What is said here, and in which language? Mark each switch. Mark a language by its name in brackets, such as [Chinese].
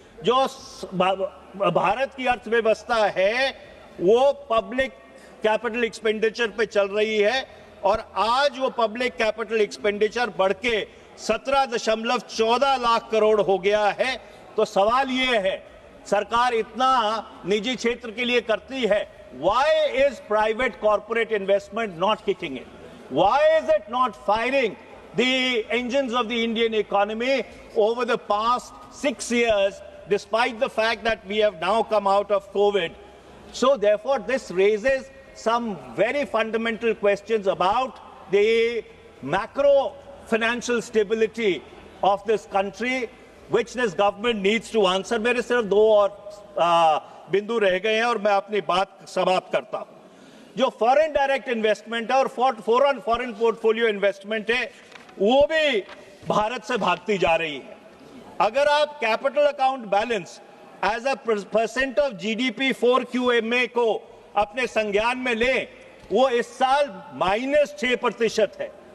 [Hindi] जो भारत की अर्थव्यवस्था है वो पब्लिक कैपिटल एक्सपेंडिचर पे चल रही है और आज वो पब्लिक कैपिटल एक्सपेंडिचर बढ़ के 17.14 लाख करोड़ हो गया है। तो सवाल ये है, सरकार इतना निजी क्षेत्र के लिए करती है, [English] why is private corporate investment not kicking in? Why is it not firing the engines of the Indian economy over the past 6 years, despite the fact that we have now come out of COVID? So therefore, this raises some very fundamental questions about the macro financial stability of this country, which this government needs to answer. [Hindi] मेरे सिर्फ 2 और बिंदु रह गए हैं और मैं अपनी बात समाप्त करता हूं। जो फॉरेन डायरेक्ट इन्वेस्टमेंट है और फॉरेन पोर्टफोलियो इन्वेस्टमेंट है वो भी भारत से भागती जा रही है। अगर आप capital account balance as a % of GDP 4QMA को अपने संज्ञान में लें, वो इस साल -6% है